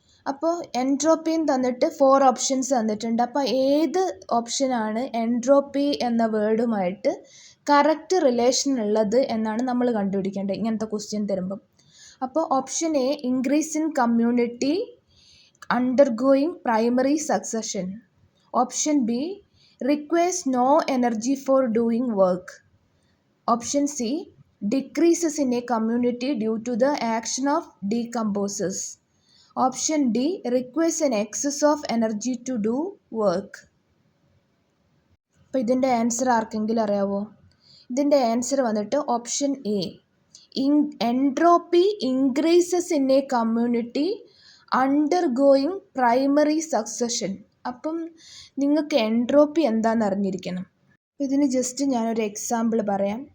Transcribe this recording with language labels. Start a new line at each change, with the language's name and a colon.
Malayalam: അപ്പോൾ എൻട്രോപ്പിയും തന്നിട്ട് 4 ഓപ്ഷൻസ് തന്നിട്ടുണ്ട്. അപ്പോൾ ഏത് ഓപ്ഷനാണ് എൻട്രോപ്പി എന്ന വേർഡുമായിട്ട് കറക്റ്റ് റിലേഷൻ ഉള്ളത് എന്നാണ് നമ്മൾ കണ്ടുപിടിക്കേണ്ടത് ഇങ്ങനത്തെ ക്വസ്റ്റ്യൻ തരുമ്പം.
English: അപ്പോൾ option A increase in community undergoing primary succession. Option B requires no energy for doing work. Option C decreases in a community due to the action of decomposers. Option D requires an excess of energy to do work.
Malayalam: അപ്പോൾ ഇതിൻ്റെ answer ആർക്കെങ്കിലും അറിയാവോ? ഇതിൻ്റെ answer വന്നിട്ട് option A
English: Entropy increases in a community undergoing primary succession.
Malayalam: അപ്പം നിങ്ങൾക്ക് entropy എന്താണെന്ന് അറിഞ്ഞിരിക്കണം. ഇതിന് ജസ്റ്റ് ഞാനൊരു എക്സാമ്പിൾ പറയാം.